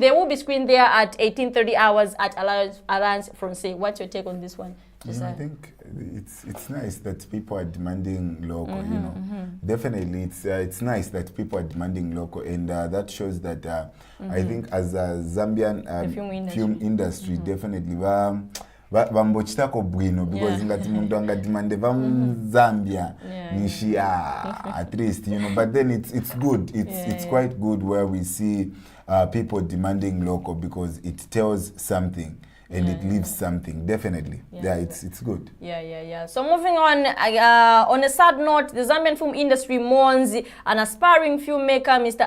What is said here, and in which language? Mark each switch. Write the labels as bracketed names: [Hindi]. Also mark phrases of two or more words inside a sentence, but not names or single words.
[English] They will be screened there at 18:30 hours at Alliance Francaise. What's your take on this one? I think it's nice that people are demanding local, you know. Definitely, it's nice that people are demanding local, and that shows that I think as a Zambian film industry, definitely [Nyanja] vambochitako bwino, [English] because [Nyanja] ngati mundu angadimande Zambia nishi [English] at least, you know. But then it's good. It's quite good where we see people demanding local, because it tells something. And it leaves something, definitely. Yeah, it's good. Yeah. So moving on a sad note, the Zambian film industry mourns an aspiring filmmaker, Mr.